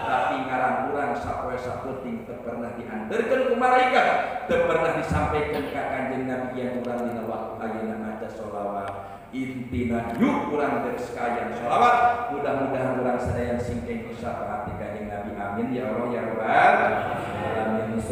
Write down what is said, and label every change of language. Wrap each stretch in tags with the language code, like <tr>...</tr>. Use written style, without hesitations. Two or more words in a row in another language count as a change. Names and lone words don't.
<su>Tapi ngaran urang sapoe sapenting teu pernah dianterkeun ku malaikat, teu pernah disampaikan ka Kanjeng Nabi yang urang dina waktu ayeuna maca sholawat. Intina yuk urang teu sekalian sholawat, mudah-mudahan urang sadaya singkeng syafaat Kanjeng Nabi.</su> <ar>آمين يا الله يا رب العالمين.</ar>